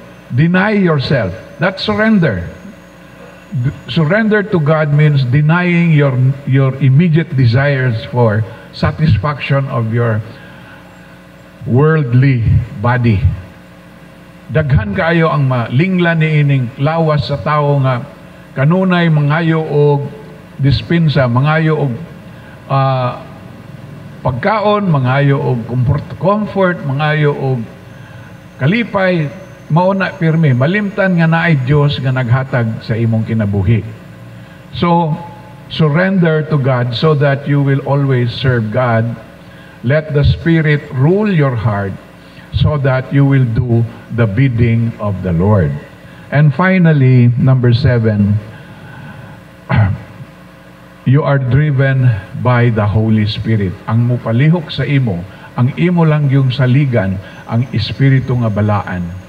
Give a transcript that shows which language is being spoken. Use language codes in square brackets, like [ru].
[en] Deny yourself. That's surrender. Surrender to God means denying your immediate desires for satisfaction of your worldly body. [ceb] Daghan kaayo ang malinglan niining lawas sa tao nga kanunay mangayo og dispensa, mangayo og pagkaon, mangayo og comfort, mangayo og kalipay, mauna pirmi, malimtan nga naay Dios nga naghatag sa imong kinabuhi. [en] So, surrender to God so that you will always serve God. Let the Spirit rule your heart so that you will do the bidding of the Lord. And finally, number 7, you are driven by the Holy Spirit. [ceb] Ang mupalihok sa imo, ang imo lang yung saligan, ang Espiritu nga balaan.